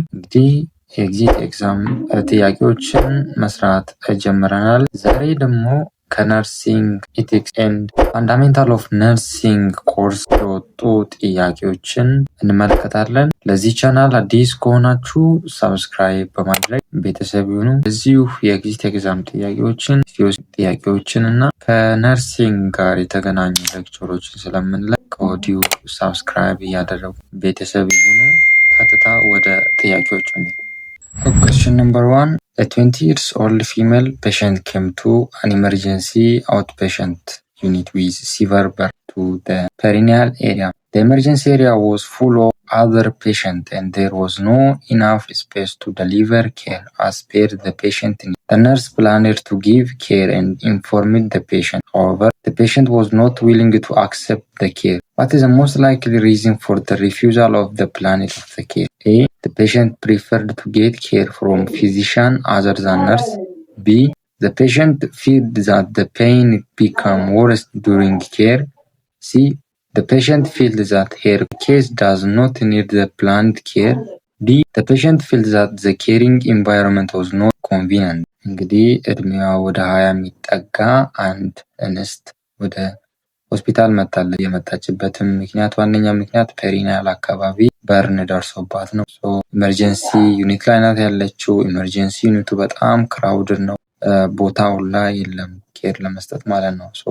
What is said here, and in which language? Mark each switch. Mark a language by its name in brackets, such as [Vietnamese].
[Amharic] እንግዲህ የኤግዚት ኤግዛም ጥያቄዎችን መስራት ጀምረናል። ዛሬ ደግሞ ከነርሲንግ ኢቲክስ ኤንድ ፋንዳሜንታል ኦፍ ነርሲንግ ኮርስ የወጡ ጥያቄዎችን እንመለከታለን። ለዚህ ቻናል አዲስ ከሆናችሁ ሰብስክራይብ በማድረግ ቤተሰብ ይሁኑ። እዚሁ የኤግዚት ኤግዛም ጥያቄዎችን እና ከነርሲንግ ጋር የተገናኙ ሌክቸሮችን ስለምንለቅ ከወዲሁ ሰብስክራይብ እያደረጉ ቤተሰብ ይሁኑ። ቀጥታ ወደ ጥያቄዎቹ Question number 1. [English] A 20 years old female patient came to an emergency outpatient unit with severe burn to the perineal area. The emergency area was full of other patients and there was no enough space to deliver care as per the patient need. The nurse planned to give care and informed the patient. However, the patient was not willing to accept the care. What is the most likely reason for the refusal of the plan of the care? A. The patient preferred to get care from physician other than nurse. B. The patient feared that the pain become worse during care. C. The patient feels that her case does not need the planned care. D. The patient feels that the caring environment was not convenient. [Amharic] እንግዲህ እድሜዋ ወደ 20 የሚጠጋ አንድ እንስት ወደ ሆስፒታል መጣለች። የመጣችበትም ዋነኛ ምክንያት ፔሪኒያል አካባቢ በርን ደርሶባት ነው። ኢመርጀንሲ ዩኒት ላይ ናት ያለችው። ኢመርጀንሲ ዩኒቱ በጣም ክራውድድ ነው። ቦታው ላይ የለም ኬር ለመስጠት ማለት ነው።